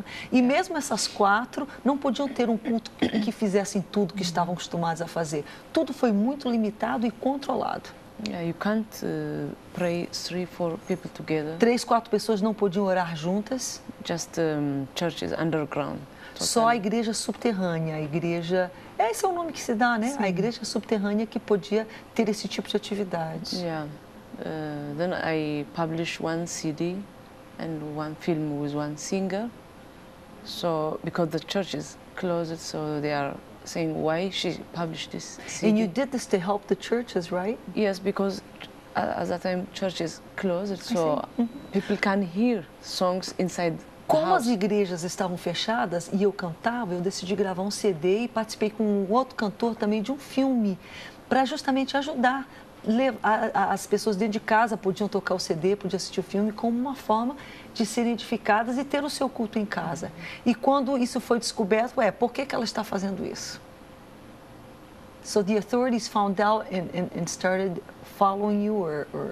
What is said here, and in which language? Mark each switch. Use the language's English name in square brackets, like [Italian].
[Portuguese] E mesmo essas 4 não podiam ter um culto que fizessem tudo que estavam acostumados a fazer. Tudo foi muito limitado e controlado. [English] Yeah, you can't pray 3, 4 people together. [Portuguese] 3, 4 pessoas não podiam orar juntas. [English] Just churches underground. Totally. [Portuguese] Só a igreja subterrânea, a igreja... Esse é o nome que se dá, né? Sim. A igreja subterrânea que podia ter esse tipo de atividade. [English] Yeah. Then I published 1 CD and 1 film with 1 singer. So because the church is closed, so they are saying why she published this CD. And you did this to help the churches, right? Yes, because at that time church is closed, so people can hear songs inside the [Portuguese] Como [English] house. [Portuguese] as igrejas estavam fechadas e eu cantava, eu decidi gravar um CD e participei com um outro cantor também de um filme para justamente ajudar. As pessoas dentro de casa podiam tocar o CD, podiam assistir o filme como uma forma de serem edificadas e ter o seu culto em casa. E quando isso foi descoberto, por que ela está fazendo isso? [English] So the authorities found out and started following you or...